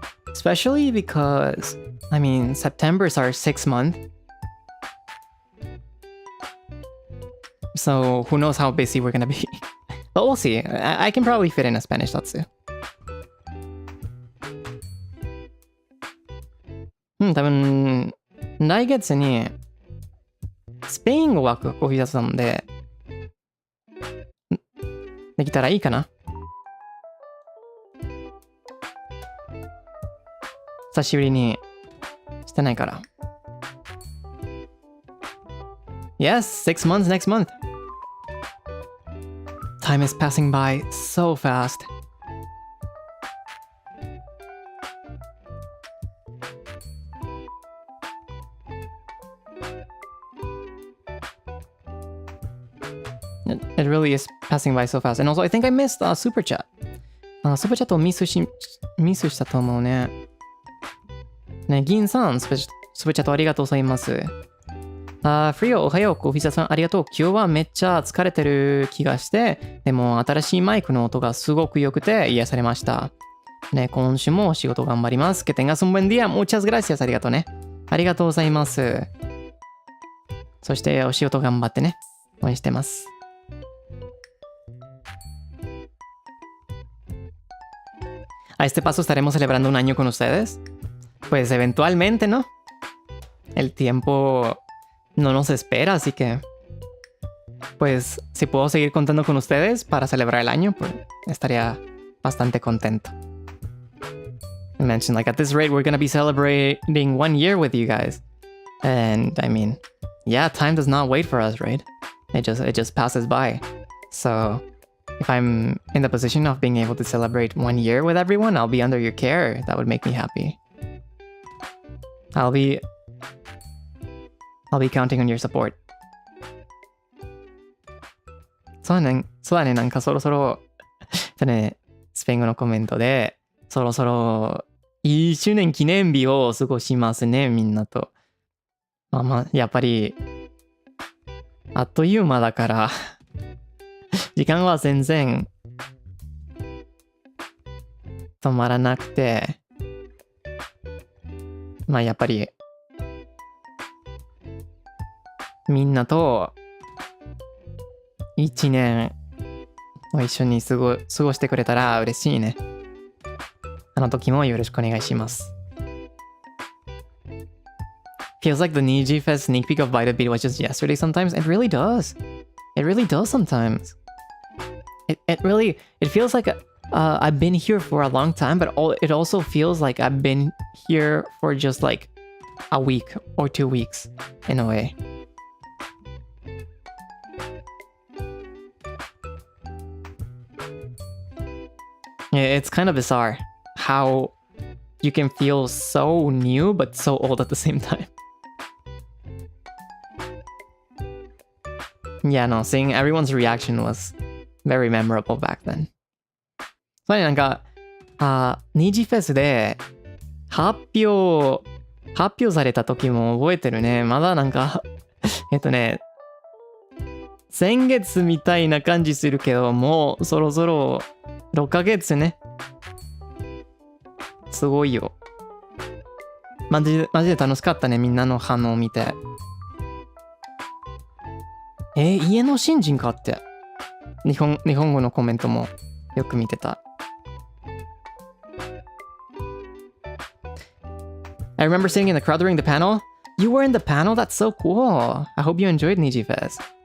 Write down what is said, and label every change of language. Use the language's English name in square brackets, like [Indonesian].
[English] Especially because, I mean, September is our 6th month. So who knows how busy we're gonna be. But we'll see. I can probably fit in a Spanish Zatsu. [Japanese] 多分、来月にスペイン語枠コーヒーZatsuなので、できたらいいかな。久しぶりにしてないから。 [English] Yes, 6 months next month. Time is passing by so fast. It really is passing by so fast. And also, I think I missed Super Chat. [Japanese] Super Chat をミスしたと思うね。ね、銀さん、スプチャットありがとうございます。フリオ、おはよう。コーヒーザさん、ありがとう。今日はめっちゃ疲れてる気がして、でも新しいマイクの音がすごく良くて癒されました。ね、今週も仕事頑張ります。 [Spanish] Que tengas un buen día. Muchas gracias. [Japanese] ありがとうね。ありがとうございます。そしてお仕事頑張ってね。応援してます。 [Spanish] A este paso estaremos celebrando un año con ustedes. Pues eventualmente, ¿no? El tiempo no nos espera, así que pues si puedo seguir contando con ustedes para celebrar el año, pues estaría bastante contento. [English] I mentioned, like, at this rate, we're gonna be celebrating 1 year with you guys. And I mean, yeah, time does not wait for us, right? It just passes by. So if I'm in the position of being able to celebrate 1 year with everyone, I'll be under your care. That would make me happy. I'll be counting on your support. [Japanese] そうだね、なんかそろそろね、スペイン語のコメントで、そろそろ1周年記念日を過ごしますね、みんなと。まあ、やっぱり、あっという間だから、時間は全然止まらなくて、まあやっぱり、みんなと1年を一緒に過ごしてくれたら嬉しいね。あの時もよろしくお願いします。 [English] Feels like the Niji Fest sneak peek of Bite a Beat was just yesterday sometimes. It really does. It really does sometimes. It feels like I've been here for a long time, but it also feels like I've been here for just like a week or 2 weeks in a way. It's kind of bizarre how you can feel so new but so old at the same time. Yeah, no, seeing everyone's reaction was very memorable back then. [Japanese] それなんか、ニジフェスで発表された時も覚えてるね。まだなんか先月みたいな感じするけど、もうそろそろ6ヶ月ね。すごいよ。マジで楽しかったね、みんなの反応を見て。家の新人かって。日本語のコメントもよく見てた。 [English] I remember sitting in the crowd during the panel. You were in the panel? That's so cool. I hope you enjoyed NIJIFest.